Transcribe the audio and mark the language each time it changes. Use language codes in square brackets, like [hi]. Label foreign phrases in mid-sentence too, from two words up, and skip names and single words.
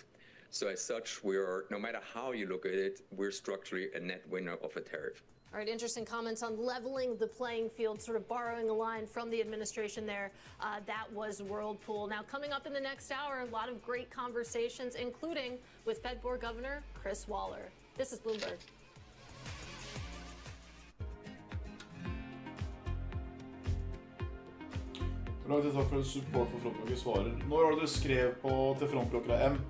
[en] So as such, we are, no matter how you look at it, we're structurally a net winner of a tariff. All right, interesting comments on leveling the playing field, sort of borrowing a line from the administration there. That was Whirlpool. Now, coming up in the next hour, a lot of great conversations, including with Fed Board Governor Chris Waller. This is Bloomberg. [no] Takk for support for Frontblokket svarer. Når var det du skrev til Frontblokkere M?